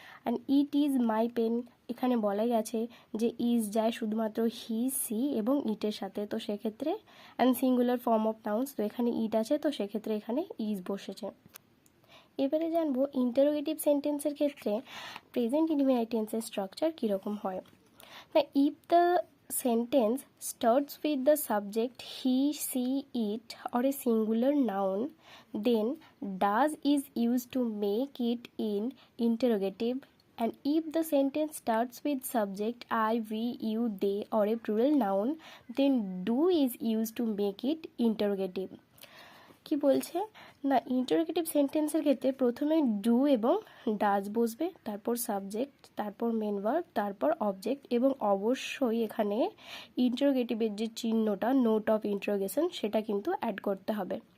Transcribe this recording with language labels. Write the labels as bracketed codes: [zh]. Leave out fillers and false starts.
[en] and it is my pen, [bn] এখানে বলাই গেছে যে ইজ যায় শুধুমাত্র হি, সি এবং ইটের সাথে, তো সেক্ষেত্রে [en] and singular form of nouns, [bn] তো এখানে ইট আছে, তো সেক্ষেত্রে এখানে ইজ বসেছে। এবারে জানবো ইন্টারোগেটিভ সেন্টেন্সের ক্ষেত্রে প্রেজেন্ট ইনডিফিনাইট টেন্সের স্ট্রাকচার কীরকম হয়। [en] না, if the sentence starts with the subject he, she, it or a singular noun, then does is used to make it in interrogative. And if the sentence starts with subject I, we, you, they or a plural noun, then do is used to make it interrogative. [bn] কি বলছে না, interrogative সেন্টেন্সের ক্ষেত্রে প্রথমে do এবং does বসবে, তারপর subject, তারপর মেন ভার্ব, তারপর অবজেক্ট, এবং অবশ্যই এখানে ইন্টারোগেটিভের যে চিহ্নটা নোট অফ ইন্টারোগেশন সেটা কিন্তু অ্যাড করতে হবে।